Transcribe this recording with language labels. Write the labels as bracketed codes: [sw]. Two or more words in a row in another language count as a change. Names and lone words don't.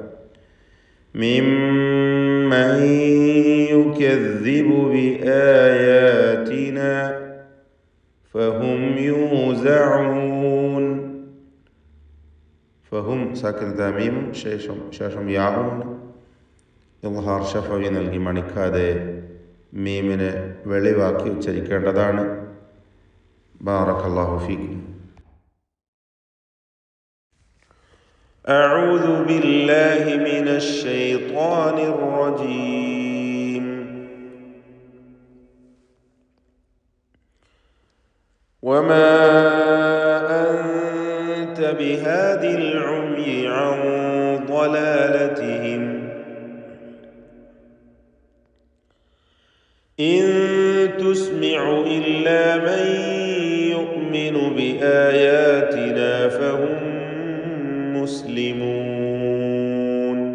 [ar] ممن يكذب بآياتنا فهم يوزعون. [ml] ഫഹും സാക്കിനത്തായ മീമും ശേഷം യാവും [ar] إظهار شفوي [ml] നൽകി മണിക്കാതെ മീമിനെ വെളിവാക്കി ഉച്ചരിക്കേണ്ടതാണ്. [ar] بارك الله فيكم. أعوذ بالله من الشيطان الرجيم. وما أنت بهاد العمي عن ضلالتهم إن تسمع إلا من يؤمن بآياتنا فهم مسلمون.